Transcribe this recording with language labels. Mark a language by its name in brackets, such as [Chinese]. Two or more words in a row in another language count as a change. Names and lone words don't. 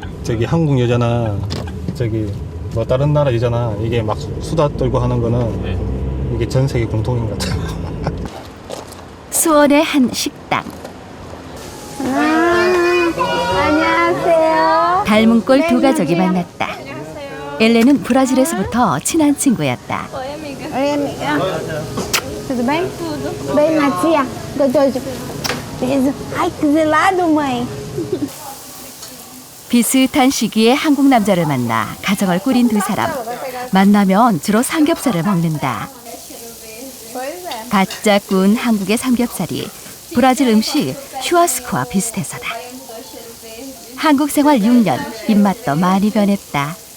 [Korean] 저기 한국 여자나 저기 뭐 다른 나라 여자나 이게 막 수다 떨고 하는 거는 이게 전 세계 공통인 것 같아요. 수원의 한 식당. 안녕하세요. 닮은 꼴 두 가족이 만났다. 엘레는 브라질에서부터 친한 친구였다. [Portuguese] Oi, amiga. Tudo bem? Tudo. Bem, Matia. Gostoso. Peso. Ai, que gelado, mãe. [Korean] 비슷한 시기에 한국 남자를 만나 가정을 꾸린 두 사람. 만나면 주로 삼겹살을 먹는다. 바짝 구운 한국의 삼겹살이 브라질 음식 슈아스코와 비슷해서다. 한국 생활 6년, 입맛도 많이 변했다.